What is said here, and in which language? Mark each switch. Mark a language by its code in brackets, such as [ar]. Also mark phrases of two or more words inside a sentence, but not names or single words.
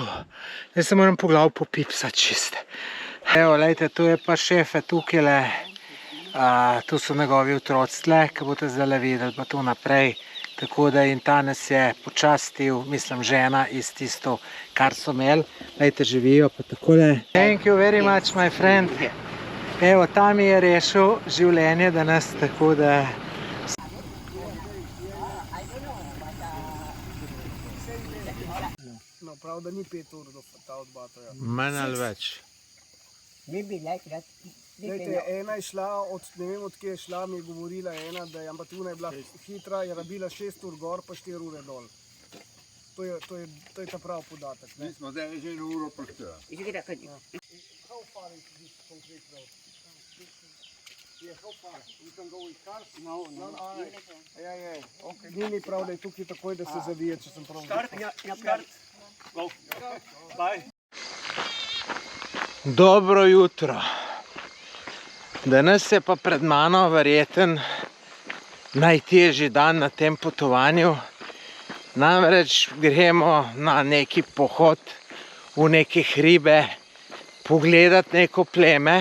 [sl] Zdaj se moram po glavu popipsati čist. Evo, lejte, tu je pa šefe tukajle. Tu so njegovi otroci tle, ki boste zdaj videli, pa tu naprej. Tako da in ta nas je počastil, mislim, žena iz tisto, kar so imeli. Lejte, živijo pa takole. [en] Thank you very much, my friend. [sl] Evo, ta mi je rešil življenje danes, tako da... No, prav, da ni 5 ur do ta od Batoja. Manj ali več. Glejte, ena je šla, ne vem od kje je šla, mi je govorila ena, da je, ampak tuna je bila hitra, je rabila 6 ur gor, pa 4 ure dol. To je ta prav podatek. Mi smo zdaj že 1 uro pošteva. [en] How far is this concrete road? Yeah, how far? We can go with cars? No. Yeah. Okay. [sl] Ni mi prav, da je tukaj takoj, da se zavije, če sem prav. [en] Start. Go. Bye. [sl] Dobro jutro. Danes je pa pred mano verjeten najtežji dan na tem potovanju. Namreč gremo na neki pohod v neke hribe, pogledati neko pleme.